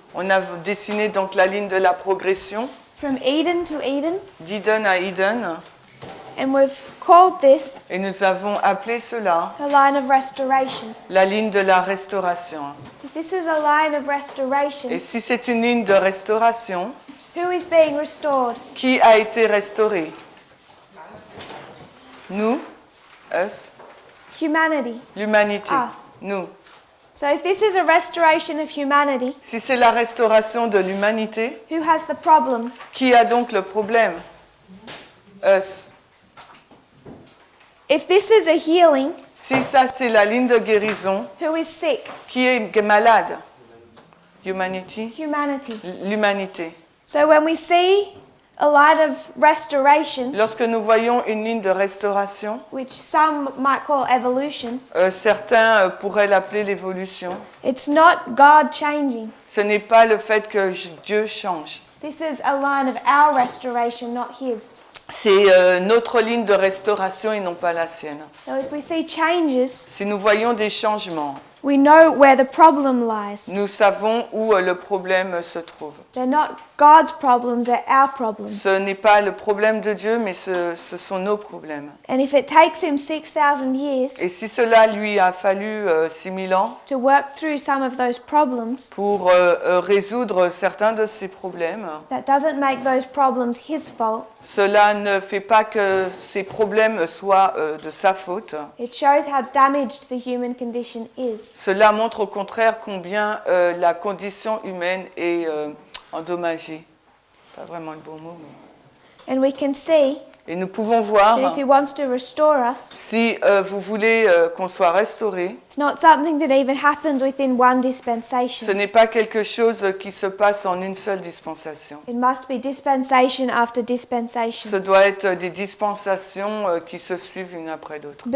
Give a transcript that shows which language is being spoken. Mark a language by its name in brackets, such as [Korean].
[French] On a dessiné donc la ligne de la progression, [English] from Eden to Eden, [French] d'Eden à Eden, [English] and we've called this [French] et nous avons appelé cela [English] a line of restoration. [French] la ligne de la restauration. [English] If this is a line of restoration, [French] Et si c'est une ligne de restauration, [English] who is being restored? [French] qui a été restauré? Nous, [English] us, Humanity, [French] l'humanité, [English] us. [French] nous. [English] So if this is a restoration of humanity, [French] Si c'est la restauration de l'humanité, [English] who has the problem? [French] qui a donc le problème? [English] Us. If this is a healing, [French] Si ça c'est la ligne de guérison, [English] who is sick? [French] qui est malade? [English] Humanity, Humanity. [French] l'humanité. [English] So when we see a line of restoration, [French] Lorsque nous voyons une ligne de restauration, [English] which some might call evolution, [French] certains pourraient l'appeler l'évolution. [English] it's not God changing. [French] Ce n'est pas le fait que Dieu change. [English] This is a line of our restoration, not His. [French] C'est notre ligne de restauration et non pas la sienne. [English] So if we see changes, [French] Si nous voyons des changements, [English] we know where the problem lies. [French] nous savons où le problème se trouve. [English] They're not God's problems, they're our problems. [French] Ce n'est pas le problème de Dieu, mais ce sont nos problèmes. [English] And if it takes Him 6,000 years [French] Et si cela lui a fallu 6000 ans [English] to work through some of those problems, [French] pour résoudre certains de ces problèmes, [English] that doesn't make those problems His fault. [French] cela ne fait pas que ces problèmes soient de sa faute. [English] It shows how damaged the human condition is. [French] Cela montre au contraire combien la condition humaine est endommagée. Pas vraiment le bon mot. Mais... [English] And we can see [French] Et nous pouvons [English] that [French] voir, [English] if He wants to restore us, [French] si vous voulez qu'on soit restauré, [English] it's not something that even happens within one [French] ce [English] dispensation. [French] n'est pas quelque chose qui se passe en une seule dispensation. [English] It must be dispensation after dispensation, [French] Ce doit être des dispensations qui se suivent une après l'autre,